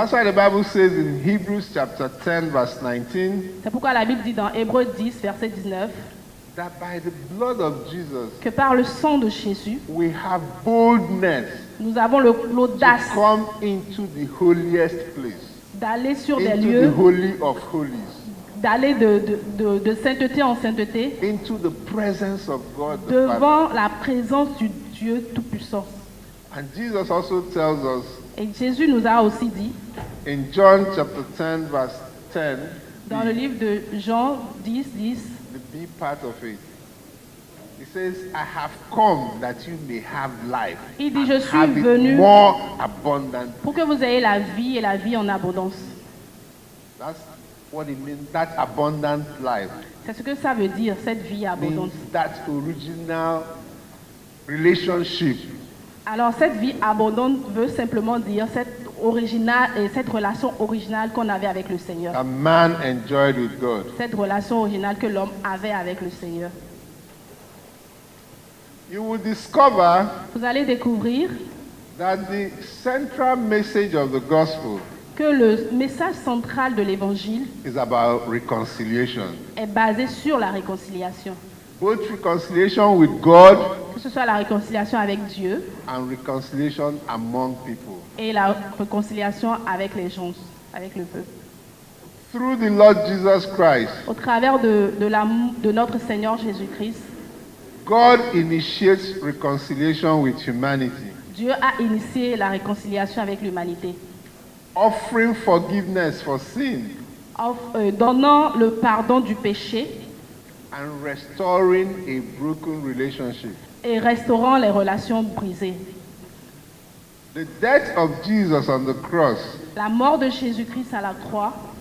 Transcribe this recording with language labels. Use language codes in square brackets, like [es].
[en] That's why the Bible says in Hebrews chapter 10 verse 19 [fr] C'est pourquoi la Bible dit dans Hébreux 10, verset 19, [en] that by the blood of Jesus [fr] que par le sang de Jésus, [en] we have boldness [fr] nous avons l'audace [en] to come into the holiest place, [fr] d'aller sur des [en] into the [fr] lieux, [en] holy of holies, [fr] d'aller de sainteté en sainteté, [en] into the presence of God the Father. [fr] devant la présence du Dieu Tout-Puissant. [en] And Jesus also tells us [fr] Et Jésus nous a aussi dit, [en] in John chapter 10 verse 10, [fr] dans le livre de Jean 10, 10, [en] the B part of it. He says, I have come that you may have life. [fr] il dit, je suis [en] Have it [fr] venu [en] more abundant. [fr] pour que vous ayez la vie et la vie en abondance. [en] That's what it means, that abundant life. [fr] C'est ce que ça veut dire, cette vie [en] Means [fr] abondante. [en] that original relationship [fr] Alors cette vie abondante veut simplement dire cette relation originale qu'on avait avec le Seigneur. [en] that man enjoyed with God. [fr] Cette relation originale que l'homme avait avec le Seigneur. [en] You will discover [fr] Vous allez découvrir [en] that the central message of the gospel [fr] que le message central de l'Évangile [en] is about reconciliation. [fr] est basé sur la réconciliation. [en] Both reconciliation with God [fr] Que ce soit la réconciliation avec Dieu [en] and reconciliation among people. [fr] et la réconciliation avec les gens, avec le peuple. [en] Through the Lord Jesus Christ, [fr] Au travers de notre Seigneur Jésus-Christ, [en] God initiates reconciliation with humanity, [fr] Dieu a initié la réconciliation avec l'humanité, [en] offering forgiveness for sin [fr] donnant le pardon du péché [en] and restoring a broken relationship. [fr] et restaurant les relations brisées. [en] The death of Jesus on the cross [fr] La mort de Jésus-Christ à la croix